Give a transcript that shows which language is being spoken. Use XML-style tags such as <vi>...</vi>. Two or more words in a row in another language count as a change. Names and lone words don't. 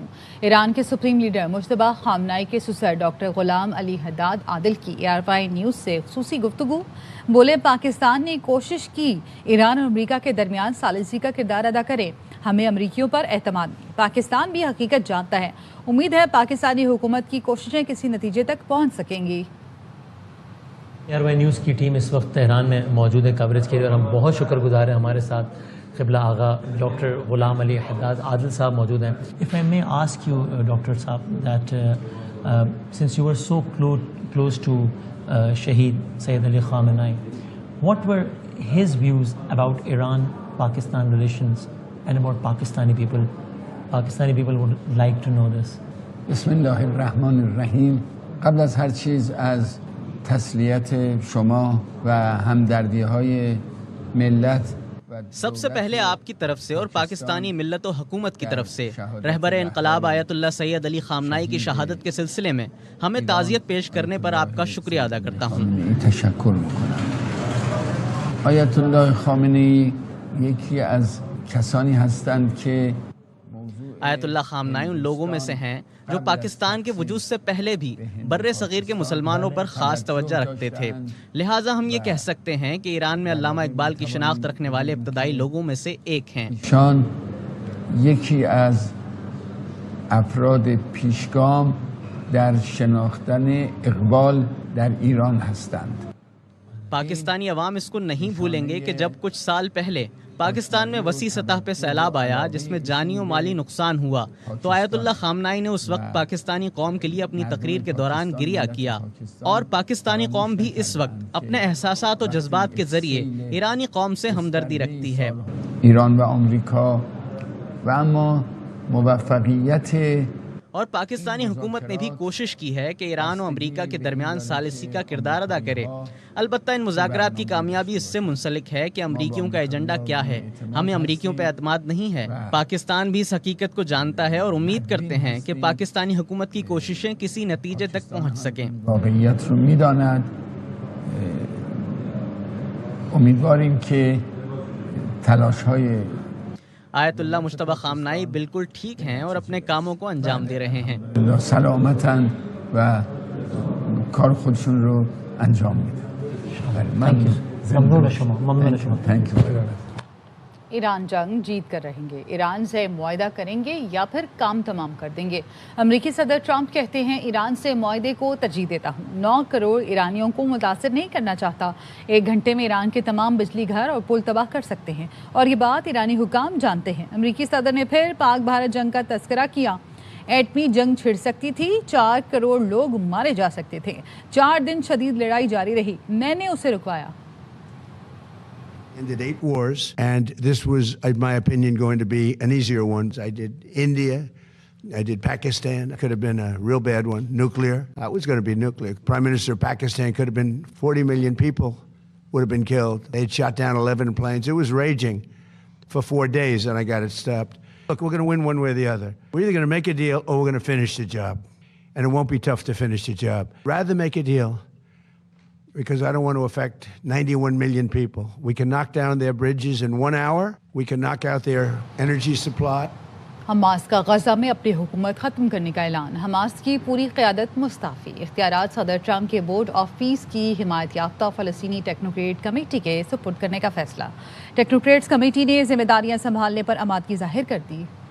<ur>ایران کے سپریم لیڈر مجتبیٰ خامنائی کے سسر ڈاکٹر غلام علی حداد عادل کی ARY نیوز سے خصوصی گفتگو، بولے پاکستان نے کوشش کی ایران اور امریکہ کے درمیان ثالثی کا کردار ادا کرے، ہمیں امریکیوں پر اعتماد نہیں، پاکستان بھی حقیقت جانتا ہے، امید ہے پاکستانی حکومت کی کوششیں کسی نتیجے تک پہنچ سکیں گی۔ ARY نیوز کی ٹیم اس وقت تہران میں موجود ہے کوریج کے لیے، اور ہم بہت شکر گزار ہیں ہمارے ساتھ قبلہ آغا ڈاکٹر غلام علی حداد عادل صاحب موجود ہیں۔</ur> <en>If I may ask you,</en> <ur>ڈاکٹر صاحب,</ur> <en>that since you were so close to Shaheed Sayyid Ali Khamenei, what were his views about Iran-Pakistan relations and about Pakistani people? Pakistani people would like to know this.</en> <ar>بسم الله الرحمن الرحیم.</ar> <fa>قبل از هر چیز از تسلیت شما و همدردی‌های ملت</fa> <ur>سب سے پہلے آپ کی طرف سے اور پاکستانی ملت و حکومت کی طرف سے رہبر انقلاب آیت اللہ سید علی خامنائی کی شہادت کے سلسلے میں ہمیں تعزیت پیش کرنے پر آپ کا شکریہ ادا کرتا ہوں۔</ur> <fa>تشکر میکنم. آیت اللہ خامنه‌ای یکی از کسانی هستند که</fa> <ur>آیت اللہ خامنائی ان لوگوں میں سے ہیں جو پاکستان کے وجود سے پہلے بھی بر صغیر کے مسلمانوں پر خاص توجہ رکھتے تھے، لہٰذا ہم یہ کہہ سکتے ہیں کہ ایران میں علامہ اقبال کی شناخت رکھنے والے ابتدائی لوگوں میں سے ایک ہیں۔</ur> <fa>شان یکی از افراد پیشگام در شناختن اقبال در ایران هستند۔</fa> <ur>پاکستانی عوام اس کو نہیں بھولیں گے کہ جب کچھ سال پہلے پاکستان میں وسیع سطح پہ سیلاب آیا جس میں جانی و مالی نقصان ہوا تو آیت اللہ خامنائی نے اس وقت پاکستانی قوم کے لیے اپنی تقریر کے دوران گریہ کیا، اور پاکستانی قوم بھی اس وقت اپنے احساسات و جذبات کے ذریعے ایرانی قوم سے ہمدردی رکھتی ہے۔</ur> <fa>ایران و امریکا و اما موفقیت</fa> <ur>اور پاکستانی حکومت نے بھی کوشش کی ہے کہ ایران و امریکہ کے درمیان ثالثی کا کردار ادا کرے۔ البتہ ان مذاکرات کی کامیابی اس سے منسلک ہے کہ امریکیوں کا ایجنڈا کیا ہے۔ ہمیں امریکیوں پہ اعتماد نہیں ہے۔ پاکستان بھی اس حقیقت کو جانتا ہے اور امید کرتے ہیں کہ پاکستانی حکومت کی کوششیں کسی نتیجے تک پہنچ سکیں۔</ur> <fa>واقعیت رو میداند، امیدواریم که تلاش‌های</fa> <ur>آیت اللہ مجتبی خامنائی بالکل ٹھیک ہیں اور اپنے کاموں کو انجام دے رہے ہیں۔</ur> <fa>سلامتاً و کار خودشون رو انجام میدن۔ ممنون شما، ممنون شما۔</fa> <en>Thank you.</en> <ur>ایران جنگ جیت کر رہیں گے، ایران سے معاہدہ کریں گے یا پھر کام تمام کر دیں گے۔ امریکی صدر ٹرمپ کہتے ہیں ایران سے معاہدے کو ترجیح دیتا ہوں، 9 کروڑ ایرانیوں کو متاثر نہیں کرنا چاہتا، 1 گھنٹے میں ایران کے تمام بجلی گھر اور پل تباہ کر سکتے ہیں، اور یہ بات ایرانی حکام جانتے ہیں۔ امریکی صدر نے پھر پاک بھارت جنگ کا تذکرہ کیا، ایٹمی جنگ چھڑ سکتی تھی، 4 کروڑ لوگ مارے جا سکتے تھے، 4 دن شدید لڑائی جاری رہی، میں نے اسے رکوایا۔</ur> <en>Ended 8 wars, and this was, in my opinion, going to be an easier one. I did India, I did Pakistan. It could have been a real bad one. Nuclear. It was going to be nuclear. Prime Minister of Pakistan could have been 40 million people would have been killed. They'd shot down 11 planes. It was raging for 4 days, and I got it stopped. Look, we're going to win one way or the other. We're either going to make a deal or we're going to finish the job. And it won't be tough to finish the job. Rather make a deal, because I don't want to affect 91 million people. We can knock down their bridges in 1 hour. We can knock out their energy supply.</en> <ur>حماس کا غزہ میں اپنی حکومت ختم کرنے کا اعلان، حماس کی پوری قیادت مستعفی، اختیارات صدر ٹرمپ کے بورڈ آف پیس کی حمایت یافتہ فلسطینی ٹیکنوکریٹ کمیٹی کے سپرد کرنے کا فیصلہ۔ ٹیکنوکریٹس کمیٹی نے ذمہ داریاں سنبھالنے پر آمادگی ظاہر کر دی۔</ur>